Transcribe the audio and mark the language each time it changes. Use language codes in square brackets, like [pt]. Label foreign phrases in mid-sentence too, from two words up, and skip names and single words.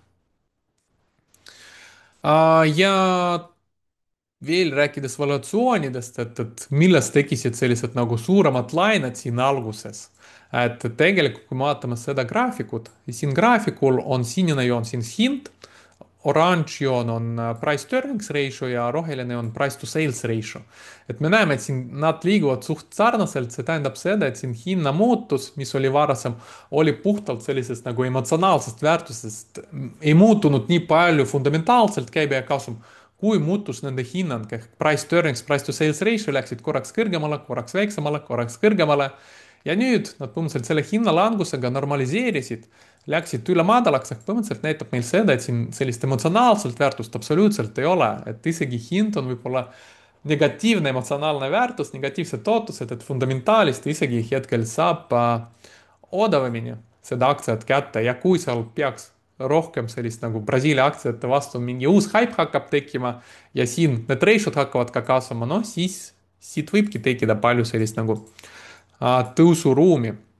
[et] ja veel rääkides valuatsioonidest, et millest tekkisid sellised nagu suuremad lained siin alguses. et tegelikult, kui me vaatame seda graafikut, siin graafikul on sinine joon siin hind, oranž joon on [en] price to earnings ratio [et] ja roheline on [en] price to sales ratio. [et] et me näeme, et siin nad liiguvad suht sarnaselt, see tähendab seda, et siin hinnamuutus, mis oli varasem, oli puhtalt sellisest nagu emotsionaalsest väärtusest, ei muutunud nii palju fundamentaalselt käibe ja kasum, kui muutus nende hinnang ehk [en] price to earnings, price to sales ratio [et] läksid korraks kõrgemale, korraks väiksemale, korraks kõrgemale. ja nüüd nad põhimõtteliselt selle hinnalangusega normaliseerisid, läksid üle madalaks, ehk põhimõtteliselt näitab meil seda, et siin sellist emotsionaalset väärtust absoluutselt ei ole, et isegi hind on võib-olla negatiivne emotsionaalne väärtus, negatiivsed ootused, et fundamentaalist isegi hetkel saab odavamini seda aktsiat kätte ja kui seal peaks rohkem sellist nagu Brasiilia aktsiate vastu mingi uus haip hakkab tekkima ja siin need ratio'd hakkavad ka kasvama, noh siis siit võibki tekkida palju sellist nagu tõusuruumi.